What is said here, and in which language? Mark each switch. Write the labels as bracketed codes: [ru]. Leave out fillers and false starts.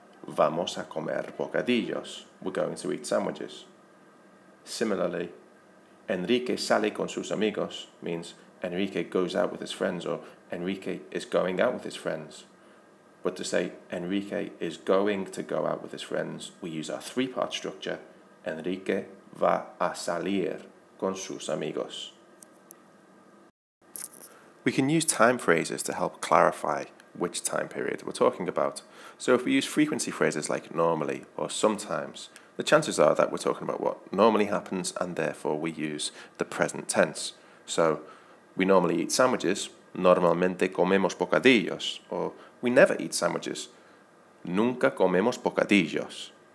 [en] Vamos a comer bocadillos. We're going to eat sandwiches. Similarly, Enrique sale con sus amigos means Enrique goes out with his friends or Enrique is going out with his friends. But to say Enrique is going to go out with his friends, we use our three-part structure. [es] Enrique va a salir con sus amigos. [en] We can use time phrases to help clarify which time period we're talking about. So if we use frequency phrases like normally or sometimes, the chances are that we're talking about what normally happens, and therefore we use the present tense. So we normally eat sandwiches, normalmente comemos bocadillos, or we never eat sandwiches, nunca comemos bocadillos.